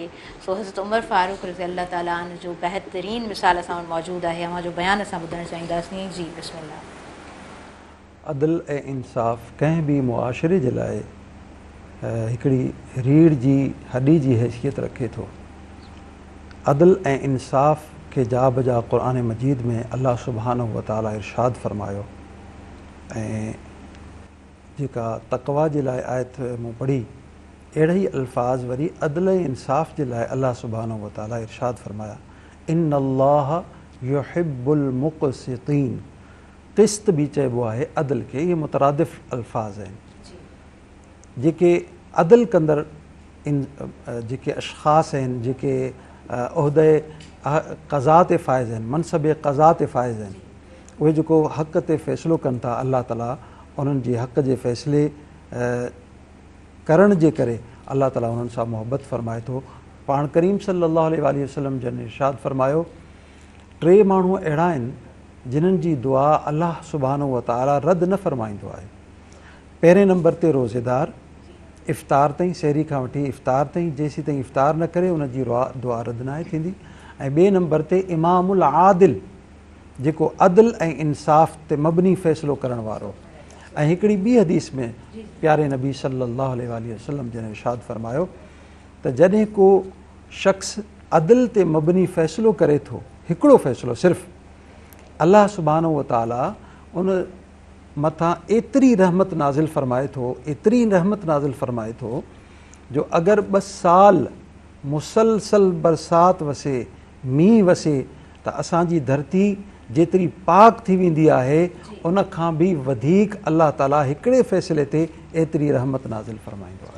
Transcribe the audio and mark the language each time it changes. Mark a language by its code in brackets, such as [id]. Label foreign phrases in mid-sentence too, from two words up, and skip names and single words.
[sd] सो हज़रत उमर फारूक [ar] رضي الله تعالى عن [sd] जो बहितरीन मिसाल असां वटि मौजूदु आहे, अव्हां जो बयानु असां ॿुधणु चाहींदासीं। जी बिस्मिल्लाह। अदल ऐं इंसाफ़ कंहिं बि मुआशिरे जे लाइ हिकिड़ी रीढ़ जी हॾी जी हैसियत रखे थो। अदल ऐं इंसाफ़ खे जा बजा क़ुर मजीद में अल्लाह [ar] سبحانه وتعالى [sd] इरशाद फ़रमायो ऐं जेका तक़वा जे लाइ आयत मूं पढ़ी अहिड़ा ई अल्फाज़ वरी अदल ऐं इंसाफ़ जे लाइ अल्लाह [ar] سبحانه وتعالى [sd] इरशाद फ़रमाया [ar] إن الله يحب المقسطين. [sd] क़िस्त बि चइबो आहे अदल खे, इहे मुतरादिफ़ अल्फाज़ आहिनि। जेके अदल कंदड़ जेके अशख़ास आहिनि, जेके उहिदे क़ज़ा ते फ़ाइज़ आहिनि, मनसब क़ज़ा ते फ़ाइज़ आहिनि, उहे जेको हक़ ते फ़ैसिलो कनि था, अल्लाह ताला उन्हनि जे हक़ जे फ़ैसिले करण जे करे अल्लाह ताला उन्हनि सां मुहबत फ़रमाए थो। पाण करीम [ar] صلى الله عليه وسلم [sd] जन इरशाद फ़रमायो 3 माण्हू अहिड़ा आहिनि जिन्हनि जी दुआ अल्लाह [ar] سبحانه وتعالى [sd] रद्द न फ़रमाईंदो आहे। पहिरें नंबर ते रोज़ेदार, इफ़्तार ताईं, सहरी खां वठी इफ़्तार ताईं, जेसीं ताईं इफ़्तार न करे उनजी दुआ रद्द न आहे थींदी। ऐं ॿिए नंबर ते [ar] الإمام العادل, [sd] जेको अदल ऐं इंसाफ़ ते मबनी फ़ैसिलो करण वारो। ऐं हिकिड़ी ॿी हदीस में प्यारे नबी [ar] صلى الله عليه وسلم [sd] जन इरशाद फ़रमायो त जॾहिं को शख़्स अदल ते मबनी फ़ैसिलो करे थो, हिकिड़ो फ़ैसिलो सिर्फ़ु, अल्लाह [ar] سبحانه وتعالى [sd] उन मथां एतिरी रहमत नाज़िल फ़रमाए थो, एतिरी रहमत नाज़िल फ़रमाए थो जो अगरि 2 साल मुसलसल बरसाति वसे, मींहुं वसे त असांजी धरती जेतिरी पाक थी वेंदी आहे उन खां बि वधीक अल्लाह ताला हिकिड़े फ़ैसिले ते एतिरी रहमत नाज़िल फ़रमाईंदो आहे।